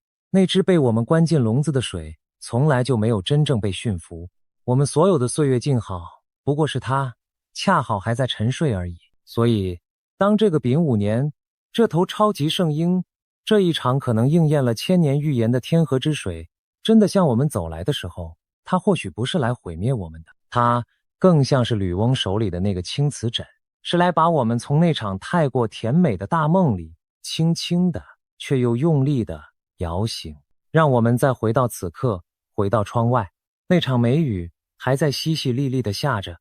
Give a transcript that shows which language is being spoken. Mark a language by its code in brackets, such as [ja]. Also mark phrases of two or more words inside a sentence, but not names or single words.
[zh] 那只被我們關進籠子的水，從來就沒有真正被馴服。我們所有的歲月靜好，不過是它恰好還在沉睡而已。所以，當這個丙午年，這頭超級聖嬰，這一場可能應驗了千年預言的天河之水，真的向我們走來的時候，它或許不是來毀滅我們的，它更像是呂翁手裡的那個青瓷枕，是來把我們從那場太過甜美的大夢裡輕輕的卻又用力的搖醒，讓我們再回到此刻，回到窗外，那場梅雨還在淅淅瀝瀝地下着。